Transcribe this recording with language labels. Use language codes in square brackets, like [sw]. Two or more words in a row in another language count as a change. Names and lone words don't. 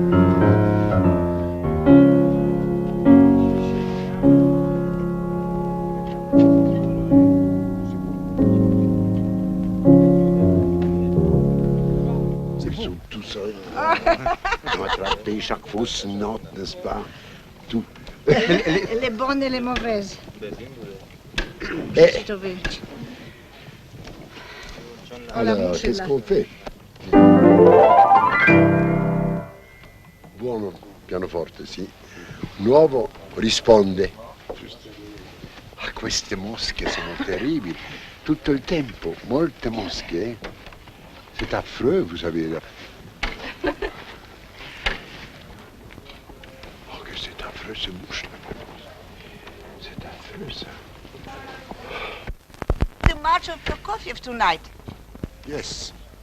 [fr] Ils sont tout seuls. Ils ont attrapé chaque fausse note, n'est-ce pas? Tout. Les bonnes et les mauvaises. Et J'ai trouvé. la alors, mouche est qu'est-ce là. qu'on fait? [it] Buono pianoforte, sì. Nuovo risponde. Ah, queste mosche sono terribili. Tutto il tempo, molte mosche. [fr] C'est affreux, vous savez. Là. Oh, que c'est affreux, ce mouche. C'est affreux, ça. [en] The march of Prokofiev tonight. Yes.